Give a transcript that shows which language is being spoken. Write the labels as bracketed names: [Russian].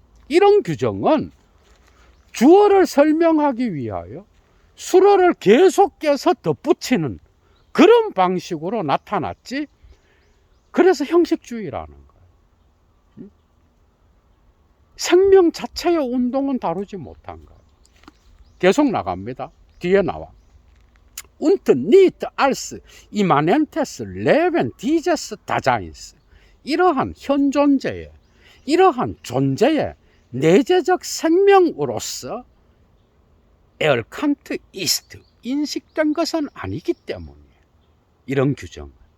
[Korean] 이런 규정은 주어를 설명하기 위하여 수로를 계속해서 덧붙이는 그런 방식으로 나타났지. 그래서 형식주의라는 거예요. 생명 자체의 운동은 다루지 못한 거예요. 계속 나갑니다. 뒤에 나와. [German] Und nicht als immanentes Leben dieses Daseins. [Korean] 이러한 현존재의, 이러한 존재의 내재적 생명으로서 [German] erkannt ist, [Korean] 인식된 것은 아니기 때문이에요. 이런 규정은.